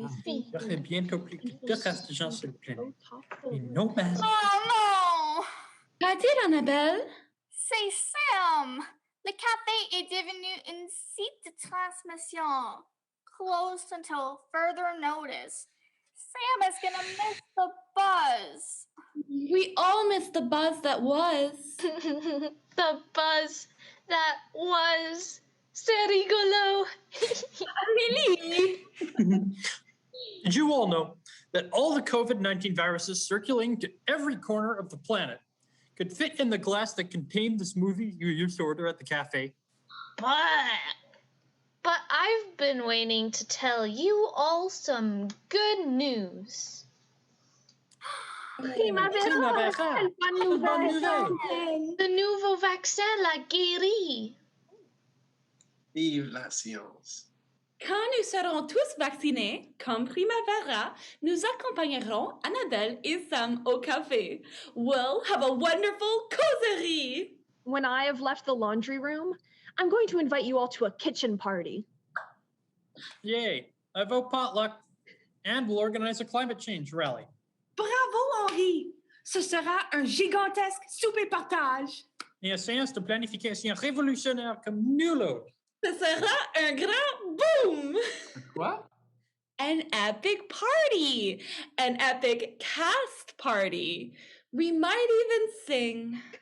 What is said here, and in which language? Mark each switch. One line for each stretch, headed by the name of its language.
French: Il y aurait bientôt plus que 2 races de gens sur le planète.
English: Et no man. Oh no!
French: Qu'a dit Annabelle? C'est Sam! Le café est devenu un site de transmission.
English: Closed until further notice. Sam is gonna miss the buzz. We all missed the buzz that was. The buzz that was.
French: C'est rigolo.
English: Really? Did you all know that all the COVID-19 viruses circulating to every corner of the planet could fit in the glass that contained the smoothie you used to order at the cafe? But I've been waiting to tell you all some good news.
French: Primavera! Quelle bonne nouvelle! The nouveau vaccin l'a guéri. Vive la science. Quand nous serons tous vaccinés, comme Primavera, nous accompagnerons Annabelle et Sam au café.
English: We'll have a wonderful causerie. When I have left the laundry room, I'm going to invite you all to a kitchen party. Yay! I vote potluck. And we'll organize a climate change rally.
French: Bravo, Henri! Ce sera un gigantesque souper partage. Et une séance de planification révolutionnaire comme nul autre. Ce sera un grand boom! Quoi?
English: An epic party! An epic cast party! We might even sing.